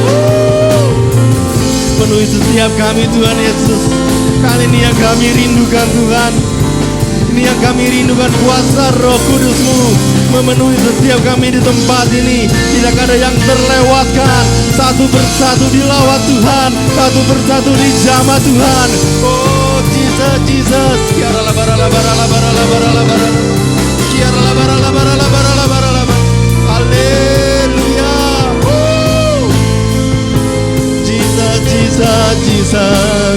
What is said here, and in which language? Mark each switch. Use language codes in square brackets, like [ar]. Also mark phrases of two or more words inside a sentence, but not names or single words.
[id] Penuhi setiap kami Tuhan Yesus. Kali ini yang kami rindukan Tuhan. Ini yang kami rindukan, kuasa Roh Kudus-Mu memenuhi setiap kami di tempat ini. Tidak ada yang terlewatkan. Satu persatu dilawat Tuhan, satu persatu dijamah Tuhan. Oh Jesus, Jesus. Kiara labara. Kiara labara. Haleluya. Jesus, Jesus, Jesus.